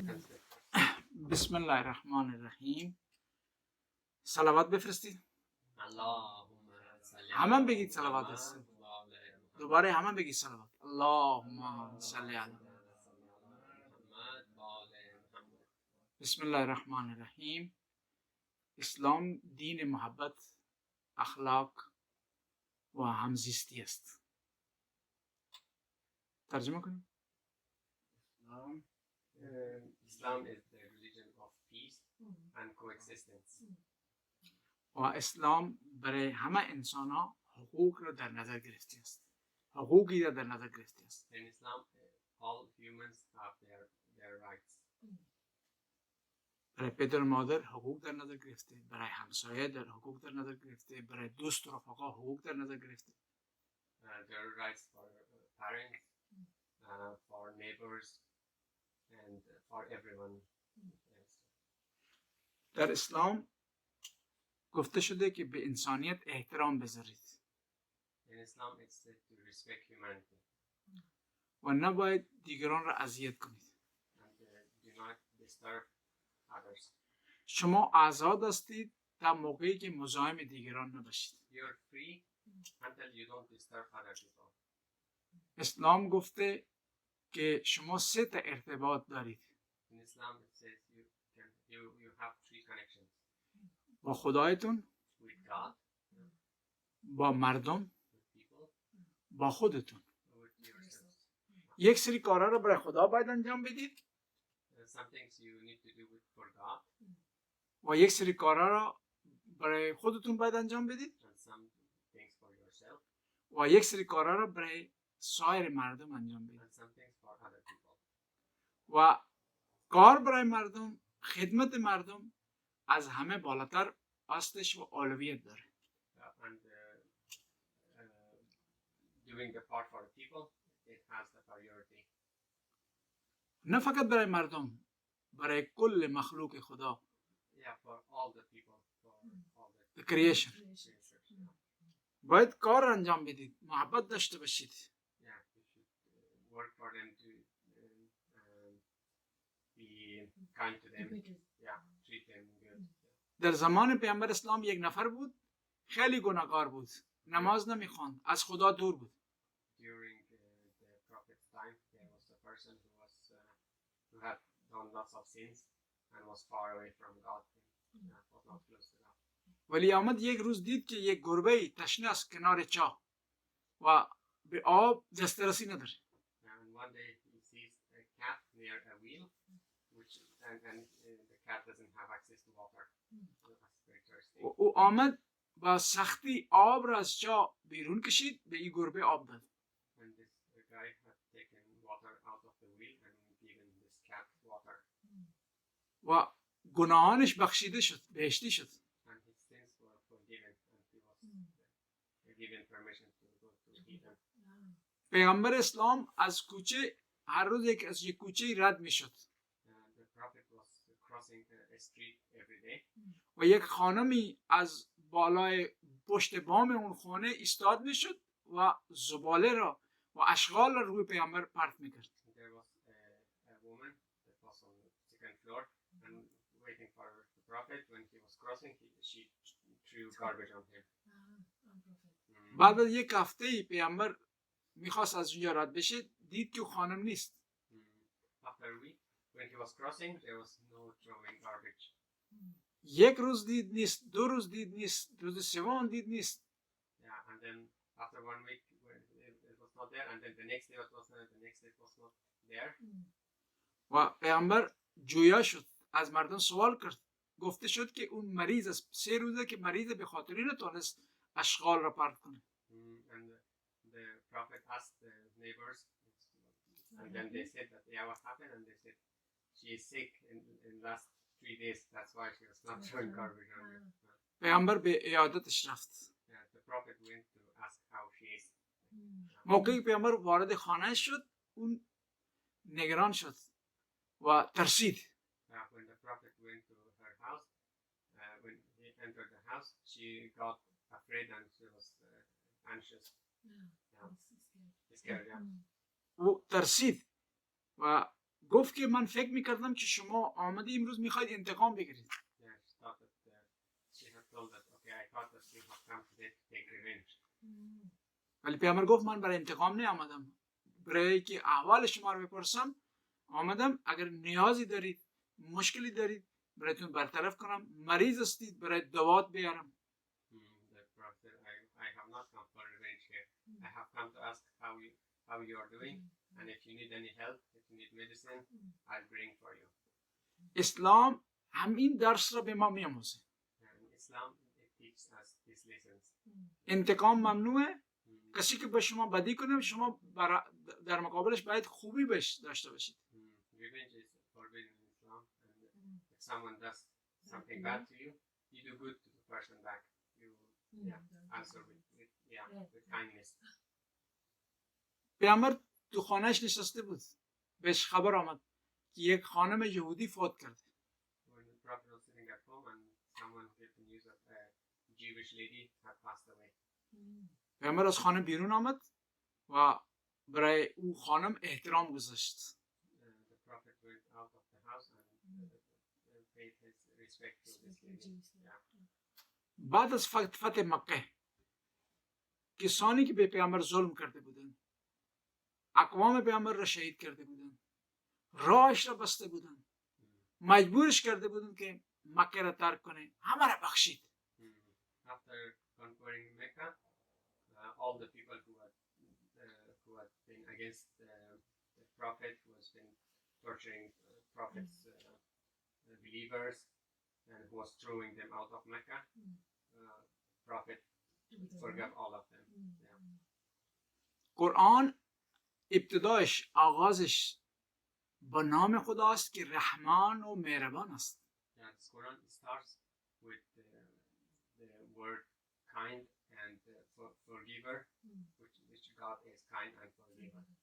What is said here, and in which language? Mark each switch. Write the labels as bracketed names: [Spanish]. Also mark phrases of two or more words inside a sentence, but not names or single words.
[Arabic] بسم الله الرحمن الرحیم. [Persian] صلوات بفرستید. همه بگید صلوات هست. دوباره همه بگید صلوات. [Arabic] اللهم صل علی. بسم الله الرحمن الرحیم. [Persian] اسلام دین محبت، اخلاق و همزیستی است. ترجمه کنیم. [English] Islam is the religion of peace and coexistence. [Persian] و اسلام برای همه انسان ها حقوق را در نظر گرفته است. حقوقی را در نظر گرفته است. [English] In Islam, all humans have their rights. [Persian] برای پدر و مادر حقوق در نظر گرفته، برای همسایه در حقوق در نظر گرفته، برای دوست و رفقا حقوق در نظر گرفته. [English] There are rights for parents, for neighbors, and for everyone else. [Persian] در اسلام گفته شده که به انسانیت احترام بذارید. [English] In Islam, it's said to respect humanity. [Persian] و نباید دیگران را اذیت کنید. [English] And do not disturb others. [Persian] شما آزاد هستید تا موقعی که مزاحم دیگران نباشید. [English] You're free until you don't disturb other people. [Persian] اسلام گفته که شما 3 تا ارتباط دارید. [English] In Islam, it says you have 3 connections. [Persian] با خدایتون، [English] With God, [Persian] با مردم، [English] with people, [Persian] با خودتون. [English] with yourselves. [Persian] یک سری کارا رو برای خدا باید انجام بدید [English] Some things you need to do for God, [Persian] و یک سری کارا رو برای خودتون باید انجام بدید [English] and some things for yourself, [Persian] و یک سری کارا رو برای سایر مردم انجام بدید. [English] and some things for other people. [Persian] و کار برای مردم، خدمت مردم از همه بالاتر هستش و اولویت داره. [English] And doing the part for the people, it has the priority. [Persian] نه فقط برای مردم، برای کل مخلوق خدا. [English] Yeah, for all the people, for all The creation. creatures. [Persian] باید کار انجام بدید، محبت داشته باشید. [English] Yeah, you should work for them to be kind to them. Yeah, treat them good. [Persian] در زمان پیامبر اسلام یک نفر بود، خیلی گناهکار بود، نماز نمیخواند، از خدا دور بود. [English] During the prophet's time, there was a person who had done lots of sins and was far away from God. Was not close to God. [Persian] ولی آمد یک روز دید که یک گربه تشنه است کنار چاه و به آب دسترسی نداره. [English] And one day he sees a cat near a wheel, and the cat doesn't have access to water. That's very thirsty. [Persian] و او آمد با سختی آب را از چاه بیرون کشید، به این گربه آب داد. [English] And this guy had taken water out of the wheel and given this cat water. [Persian] و گناهانش بخشیده شد، بهشتی شد. [English] And his sins were forgiven, and he was given permission to go to heaven. [Persian] پیغمبر اسلام از کوچه هر روز از یک کوچه رد می شد [English] And the prophet was crossing a street every day. [Persian] و یک خانمی از بالای پشت بام اون خانه ایستاد می شد و زباله را و اشغال را روی پیغمبر پرت می کرد. [English] There was a woman that was on the second floor and waiting for the prophet. When he was crossing, she threw garbage on him. [Persian] بعد از یک هفته پیغمبر میخواست از اونجا رد بشه، دید که خانم نیست. [English] After a week, when he was crossing, there was no throwing garbage. [Persian] یک روز دید نیست، 2 روز دید نیست، روز سوم دید نیست. [English] Yeah, and then after 1 week, when it was not there, and then the next day it was not, the next day it was not there. [Persian] و پیغمبر جویا شد، از مردم سوال کرد. گفته شد که اون مریض است، 3 روزه که مریض به خاطر نتونست اشغال را پرت کنه. [English] And the prophet asked the neighbors, and then they said that, yeah, what happened? And they said, she is sick in last 3 days, that's why she was not throwing garbage on you. [Persian] پیغمبر به عیادتش رفت. [English] The prophet went to ask how she is. [Persian] موقعی پیغمبر وارد خانه شد، اون نگران شد و ترسید. [English] When the prophet went to her house, when he entered the house, she got afraid and she was anxious. Scared, yeah. [Persian] او ترسید و گفت که من فکر میکردم که شما آمده امروز میخواید انتقام بگیرید. [English] Yeah, she thought that she had told that, okay, I thought that she had come today to take revenge. [Persian] ولی پیامبر گفت من برای انتقام نیامدم، برای که احوال شما رو بپرسم آمدم. اگر نیازی دارید، مشکلی دارید، برایتون برطرف کنم. مریض هستید، برای دوات بیارم. [English] The Prophet said, I have not come for revenge here. I have come to ask how you are doing, and if you need any help, if you need medicine, I'll bring for you. [Persian] اسلام همین درس را به ما میآموزه. [English] And Islam, it teaches us these lessons. [Persian] انتقام ممنوعه. کسی که به شما بدی کنه شما در مقابلش باید خوبی داشته باشید. [English] Revenge is forbidden in Islam, and if someone does something bad to you, you do good to the person back. You answer with kindness. [Persian] پیامبر تو خانهش نشسته بود، بهش خبر آمد که یک خانم یهودی فوت کرده. [English] When the Prophet was sitting at home and someone gave the news that a Jewish lady had passed away. [Persian] پیامبر از خانه بیرون آمد و برای او خانم احترام گذاشت. [English] The Prophet went out of the house and paid his respect to this lady. [Persian] بعد از فتح مکه کسانی که به پیامبر ظلم کرده بودند، اقوام پیامبر را شهید کرده بودند، راهش را بسته بودند، مجبورش کرده بودند که مکه را ترک کنه، همه را بخشید. [English] After conquering Mecca, all the people who had been against the Prophet, who has been torturing Prophet's believers, and who was throwing them out of Mecca, Prophet forgave all of them. [Persian] قرآن ابتدایش آغازش با نام خداست که رحمان و مهربان است. [English] This Quran starts with the word kind and forgiver, which God is kind and forgiver.